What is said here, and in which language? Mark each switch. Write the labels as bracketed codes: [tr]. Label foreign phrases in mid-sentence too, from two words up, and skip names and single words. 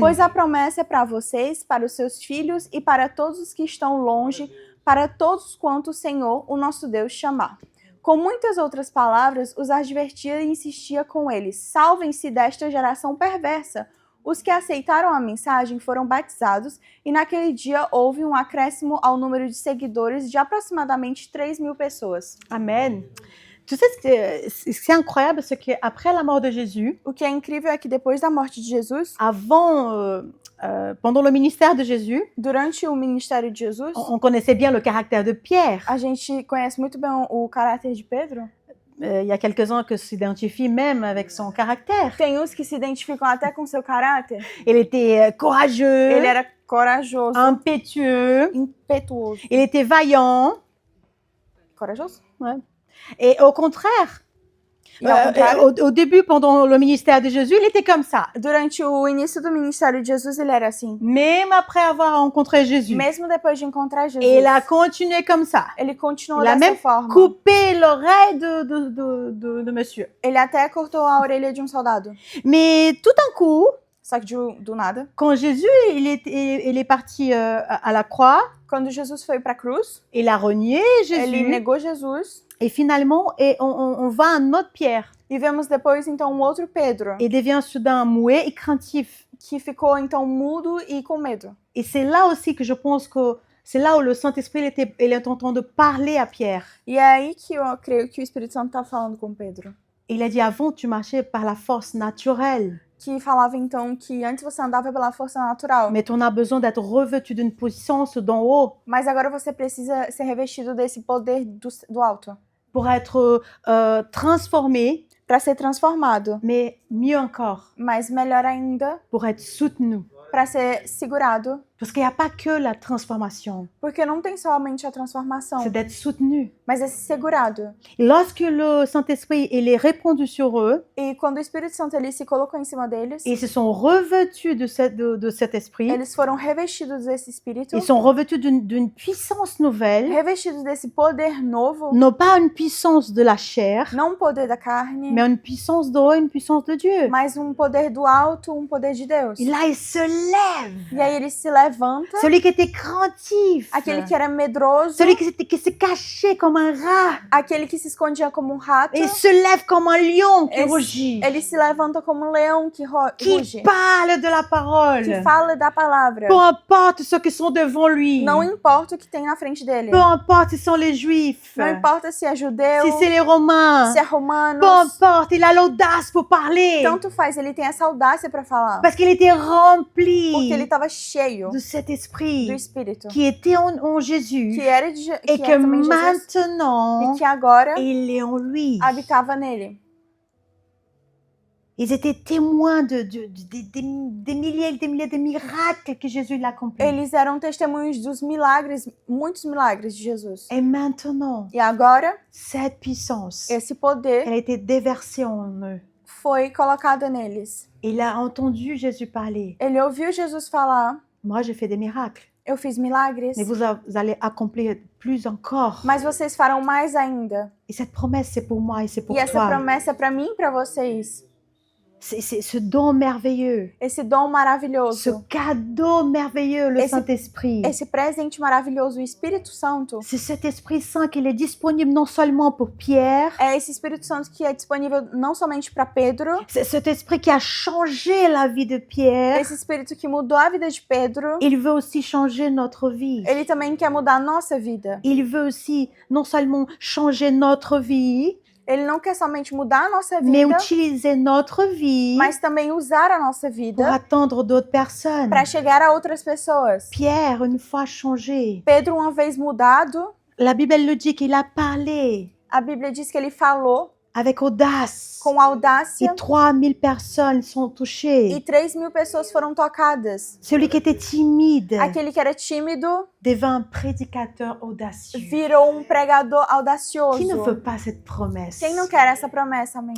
[pt] Pois a promessa é para vocês, para os seus filhos e para todos os que estão longe, para todos quanto o Senhor, o nosso Deus, chamar. Com muitas outras palavras, os advertia e insistia com eles: salvem-se desta geração perversa. Os que aceitaram a mensagem foram batizados e naquele dia houve um acréscimo ao número de seguidores de aproximadamente 3.000 pessoas. Amen. [fr] Tu sais, c'est incroyable, c'est qu'après la mort de Jésus, [pt] O que é incrível é que depois da morte de Jesus, [fr] pendant le ministère de Jésus, [pt] durante o ministério de Jesus, [fr] on connaissait bien le caractère de Pierre. [pt] a gente conhece muito bem o caráter de Pedro. [fr] Il y a quelques-uns qui s'identifient même avec son caractère. [pt] Tem uns que se identificam até com seu caráter. [fr] Il était courageux, [pt] Ele era corajoso, [fr] impétueux, [pt] impetuoso. [fr] il était vaillant. [pt] Corajoso? [fr] Ouais. Et au contraire, [pt] E ao contrário, [fr] au début, pendant le ministère de Jésus, il était comme ça. [pt] durante o início do ministério de Jesus, ele era assim. [fr] Même après avoir rencontré Jésus. [pt] Mesmo depois de encontrar Jesus, [fr] Et il a continué comme ça. [pt] ele continuou [fr] Il a [pt] dessa [fr] même [pt] forma. [fr] coupé l'oreille de monsieur. [pt] Ele até cortou a orelha de um soldado. [fr] Mais tout d'un coup, [pt] Só que do nada, [fr] quand Jésus il est parti à la croix, [pt] quando Jesus foi para a cruz, [fr] il a renié [pt] ele [fr] Jésus. [pt] negou Jesus. [fr] Et finalement, on voit un autre Pierre. [pt] E vemos depois, então, um outro Pedro, [fr] Et devient soudain muet et craintif. [pt] que ficou, então, mudo e com medo. [fr] Et c'est là aussi que je pense que c'est là où le Saint-Esprit il est en train de parler à Pierre. [pt] E é aí que eu creio que o Espírito Santo está falando com Pedro. [fr] Il a dit, avant, tu marchais par la force naturelle. [pt] Que falava, então, que antes você andava pela força natural. [fr] Mais on a besoin d'être revêtu d'une puissance d'en haut [pt] Mas agora você precisa ser revestido desse poder do alto. [fr] pour être transformé, [pt] Para ser transformado. [fr] mais mieux encore, [pt] Mas melhor ainda, [fr] pour être soutenu. [pt] para ser segurado. [fr] Parce qu'il n'y a pas que la transformation, [pt] Porque não tem somente a transformação, [fr] c'est d'être soutenu. [pt] mas é segurado. [fr] Et lorsque le Saint-Esprit il est répandu sur eux, [pt] E quando o Espírito Santo ele se colocou em cima deles, [fr] ils se sont revêtus de cet esprit, [pt] eles foram revestidos desse Espírito, [fr] ils sont revêtus d'une puissance nouvelle, [pt] revestidos desse poder novo, [fr] non pas une puissance de la chair, [pt] não um poder da carne, [fr] mais une puissance d'en haut, une puissance de Dieu. [pt] mas um poder do alto, um poder de Deus. [fr] Et là, il se lève. [pt] E aí ele se levanta, [fr] Celui qui était craintif, [pt] aquele que era medroso, [fr] celui qui se cachait comme un rat, [pt] aquele que se escondia como um rato, [fr] il se lève comme un lion qui rugit, [pt] ele se levanta como um leão que [fr] qui [pt] ruge, [fr] parle de la [pt] que [fr] parole. [pt] fala da palavra. [fr] Peu importe ceux qui sont devant lui, [pt] Não importa o que tem na frente dele. [fr] peu importe si ce sont les juifs, [pt] Não importa se é judeu, [fr] si c'est les romains, [pt] se é romano. [fr] peu importe, il a l'audace pour parler, [pt] Tanto faz, ele tem essa audácia para falar. [fr] parce qu'il était [pt] Porque ele [fr] rempli [pt] estava cheio [fr] de cet [pt] do [fr] esprit [pt] Espírito. [fr] qui était en Jésus [pt] Que era [fr] et que [pt] também Jesus. [fr] maintenant, [pt] E que agora [fr] il est en lui. [pt] habitava nele. [fr] Ils étaient témoins des milliers et des milliers de miracles que Jésus l'a accomplis. [pt] Eles eram testemunhos dos milagres, muitos milagres de Jesus. [fr] Et maintenant, [pt] E agora, [fr] cette puissance, [pt] esse poder [fr] elle a été déversée en eux. [pt] foi colocado neles. [fr] Il a entendu Jésus parler. [pt] Ele ouviu Jesus falar: [fr] Moi, j'ai fait des miracles. [pt] Eu fiz milagres, [fr] mais vous allez accomplir plus encore. [pt] mas vocês farão mais ainda. [fr] Et cette promesse, c'est pour moi et c'est pour [pt] E essa [fr] toi. [pt] promessa é para mim e para vocês. [fr] C'est ce don merveilleux, [pt] Esse dom [fr] ce [pt] maravilhoso, [fr] cadeau merveilleux, le [pt] Esse- [fr] Saint-Esprit. [pt] esse presente maravilhoso, o Espírito Santo. [fr] C'est cet Esprit Saint qu'il est disponible non seulement pour Pierre, [pt] É esse Espírito Santo que é disponível não somente para Pedro, [fr] c'est cet Esprit qui a changé la vie de Pierre. [pt] esse Espírito que mudou a vida de Pedro, [fr] Il veut aussi changer notre vie. [pt] ele também quer mudar a nossa vida. [fr] Il veut aussi non seulement changer notre vie, [pt] Ele não quer somente mudar a nossa [fr] mais [pt] vida, [fr] utiliser notre vie [pt] mas também usar a nossa [fr] pour [pt] vida [fr] attendre d'autres personnes. [pt] para chegar a outras pessoas. [fr] Pierre, une fois changé, [pt] Pedro, uma vez mudado, [fr] la Bible elle le dit qu'il a parlé [pt] a Bíblia diz que ele falou [fr] avec audace. [pt] com audácia [fr] Et 3000 personnes sont [pt] e [fr] touchées. [pt] 3.000 pessoas foram tocadas. [fr] Celui qui était timide [pt] Aquele que era tímido [fr] devint un prédicateur audacieux. [pt] virou um pregador [fr] Qui ne [pt] audacioso. [fr] veut pas cette promesse? [pt] Quem não quer essa promessa, amém?